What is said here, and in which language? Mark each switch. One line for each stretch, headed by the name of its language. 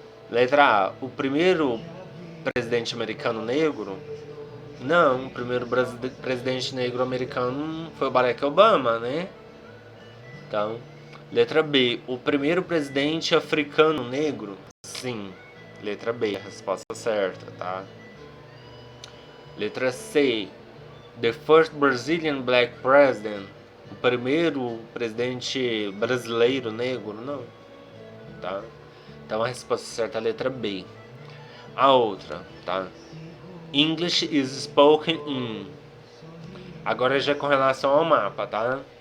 Portuguese: Letra A, o primeiro presidente americano negro? Não, o primeiro presidente negro americano foi o Barack Obama, né? Então, letra B, o primeiro presidente africano negro? Sim, letra B, a resposta certa, tá? Letra C,
English: the first Brazilian black president?
Portuguese: O primeiro presidente brasileiro negro? Não, tá? Então a resposta certa é a letra B. A outra, tá?
English: English is spoken in.
Portuguese: Agora já com relação ao mapa, tá?